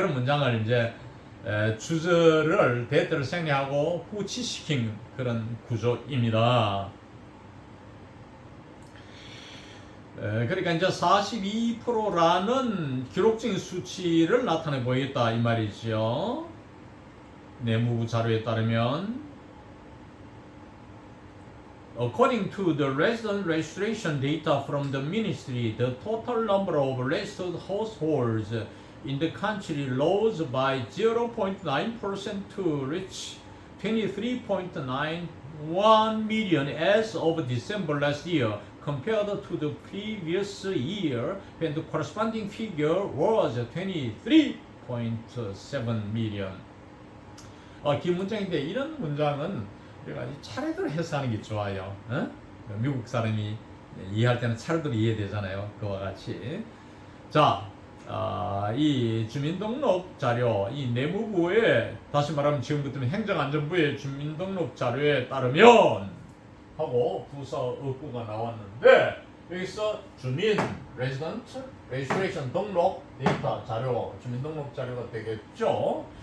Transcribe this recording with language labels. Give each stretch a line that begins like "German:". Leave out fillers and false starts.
Korean: 그런 문장을 이제 주절을 that를 생략하고 후치시킨 그런 구조입니다. 그러니까 이제 42%라는 기록적인 수치를 나타내 보이겠다 이 말이죠. 내무부 자료에 따르면
English: According to the resident registration data from the ministry, the total number of registered households in the country rose by 0.9% to reach 23.91 million as of December last year, compared to the previous year when the corresponding figure was 23.7 million.
Korean: 긴 문장인데 이런 문장은 우리가 차례대로 해석하는 게 좋아요. 미국 사람이 이해할 때는 차례대로 이해되잖아요. 그와 같이. 자, 이 주민등록 자료, 이 내무부의, 다시 말하면 지금부터는 행정안전부의 주민등록 자료에 따르면 하고 부서 어구가 나왔는데, 여기서 주민 레지던트 레지스트레이션 등록 데이터 자료, 주민등록 자료가 되겠죠.